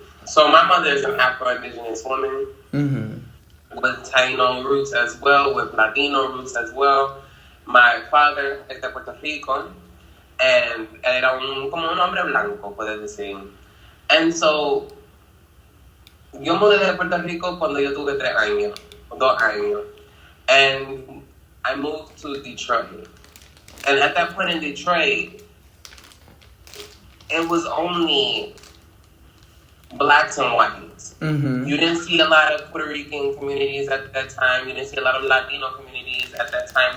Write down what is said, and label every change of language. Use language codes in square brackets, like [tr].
[en] So my mother is an Afro-Indigenous woman with Taino roots as well, with Latino roots as well. My father [es] es de Puerto Rico, and era como un hombre blanco, puedes decir. [en] And so, [es] yo mudé de Puerto Rico cuando yo tuve 2 años. [en] And I moved to Detroit. And at that point in Detroit, it was only blacks and whites. You didn't see a lot of Puerto Rican communities at that time. You didn't see a lot of Latino communities at that time.